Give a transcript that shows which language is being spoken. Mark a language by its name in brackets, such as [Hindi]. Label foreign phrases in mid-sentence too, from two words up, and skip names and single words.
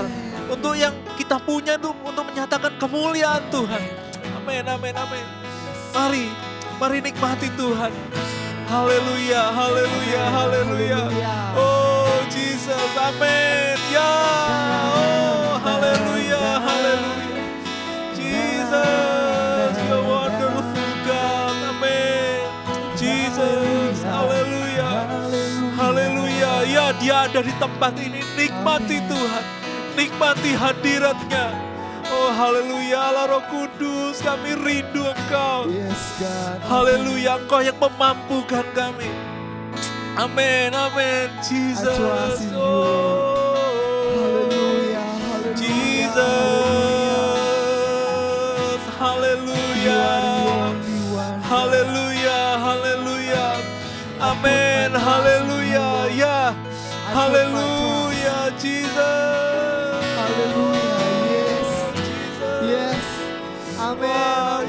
[Indonesian] Untuk yang kita punya untuk menyatakan kemuliaan Tuhan. Amin, amin, amin. Mari nikmati Tuhan. Haleluya, haleluya, haleluya. Oh Jesus, amin. Ya, oh haleluya, haleluya. [English] Jesus, you're wonderful God. [Indonesian] Amin. Jesus, haleluya. Haleluya. Ya, dia ada di tempat ini. Nikmati Tuhan. Nikmati hadiratnya. Oh haleluya, Allah Roh Kudus, kami rindu Engkau. Haleluya, Engkau yang memampukan kami. Amin, amin. Jesus. Oh, Jesus. Haleluya. Haleluya, haleluya. Amin, haleluya. Ya, haleluya, Jesus. Haleluya. Yes. Amin.